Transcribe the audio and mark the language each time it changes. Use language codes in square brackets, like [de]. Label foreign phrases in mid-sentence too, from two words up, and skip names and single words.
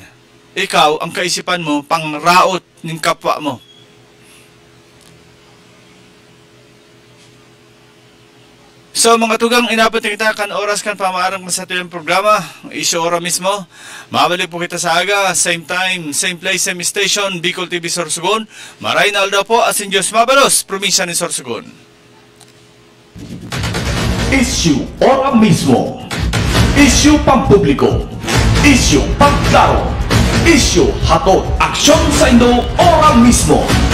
[bik] Ikaw, ang kaisipan mo, pangraot ng kapwa mo. So mga tugang, inabot na kita kan oras kan pamaarang sa ito yung programa. Isyo ora mismo. Mabalik po kita sa aga. [en] Same time, same place, same station. Bicol TV Sorsogon. [bik] Maray na aldaw po at Diyos Mabalos, probinsya ni Sorsogon. Isyu ora mismo. Isyu pampubliko. Isyu pagklaro. Isyu hatod aksyon sa Indo ora mismo.